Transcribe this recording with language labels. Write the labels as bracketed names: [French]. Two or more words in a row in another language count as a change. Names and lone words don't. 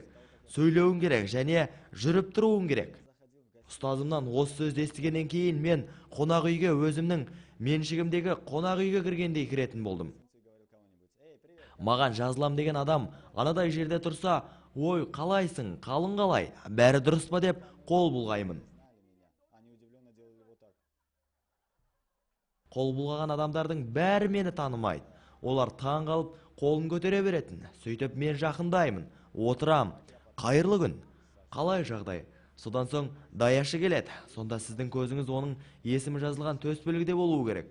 [Kazakh] Сөйлеуің керек және жүріп тұруың керек. Ұстазымнан осы сөзді естігеннен кейін мен қонақ үйге өзімнің меншігімдегі қонақ үйге кіргендей кіретін болдым. Маған жазылам деген адам анадай жерде тұрса, ой, қалайсың, қалың қалай, бәрі дұрыс па деп қол бұлғаймын. [Russian] Они удивленно делали вот так. [Kazakh] Қол бұлғаған адамдардың бәрі мені танымайды. Олар таң қалып, қолын көтере беретін. Сөйтіп мен жақындаймын, отырам. Қайырлы күн. Қалай жағдай? Содан соң даяшы келеді. Сонда сіздің көзіңіз оның есімі жазылған төсбелгіде болуы керек.